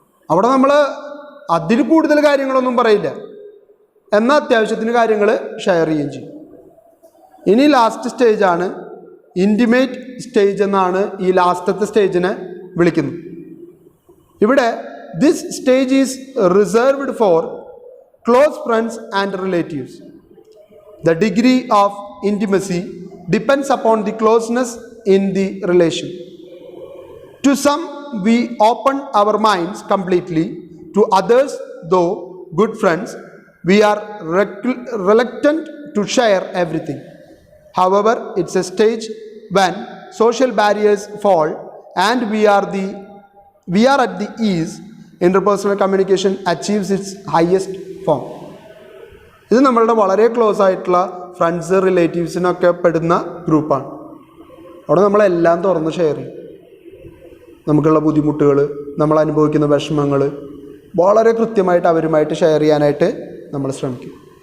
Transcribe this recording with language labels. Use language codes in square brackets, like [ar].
[ml] അവിടെ നമ്മൾ അതിൽ കൂടുതൽ കാര്യങ്ങളൊന്നും പറയില്ല, എന്നാൽ അത്യാവശ്യത്തിന് കാര്യങ്ങൾ ഷെയർ ചെയ്യുകയും ചെയ്യും. ഇനി ലാസ്റ്റ് സ്റ്റേജാണ് ഇൻറ്റിമേറ്റ് സ്റ്റേജ് എന്നാണ് ഈ ലാസ്റ്റത്തെ സ്റ്റേജിനെ വിളിക്കുന്നത്. ഇവിടെ [en] This stage is reserved for close friends and relatives. The degree of intimacy depends upon the closeness in the relation. To some, we open our minds completely. To others, though good friends, we are reluctant to share everything. However, it's a stage when social barriers fall and we are at the ease. Interpersonal communication achieves its highest form. [ml] ഇത് നമ്മളുടെ വളരെ close ആയിട്ടുള്ള friends റിലേറ്റീവ്സിനൊക്കെ പെടുന്ന ഗ്രൂപ്പാണ്. അവിടെ നമ്മളെല്ലാം തുറന്ന് share ചെയ്യും. നമുക്കുള്ള ബുദ്ധിമുട്ടുകൾ, നമ്മൾ അനുഭവിക്കുന്ന വിഷമങ്ങൾ വളരെ കൃത്യമായിട്ട് അവരുമായിട്ട് ഷെയർ ചെയ്യാനായിട്ട് നമ്മൾ ശ്രമിക്കും.